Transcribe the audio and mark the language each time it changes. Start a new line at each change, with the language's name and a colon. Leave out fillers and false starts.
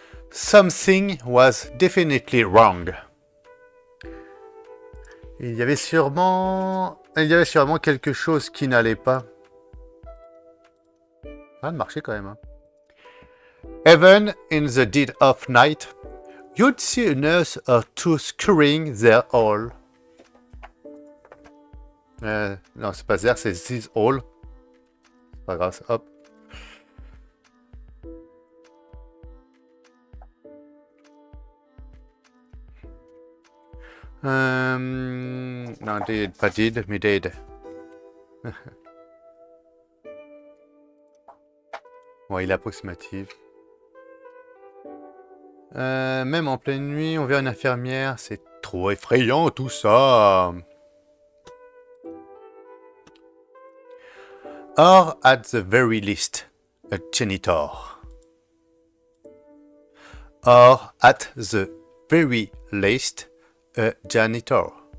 English: Something was definitely wrong.
French: Il y avait sûrement quelque chose qui n'allait pas. Ça a marché quand même. Hein.
English: Even in the dead of night, you'd see a nurse or two scurrying their hall.
French: Non, c'est pas there, c'est
English: this hall.
French: C'est pas grave, hop. Non, did, pas did, mais did. Bon, il est approximatif. Même en pleine nuit, on verra une infirmière. C'est trop effrayant tout ça.
English: Or, at the very least, a janitor. Or, at the very least, a janitor.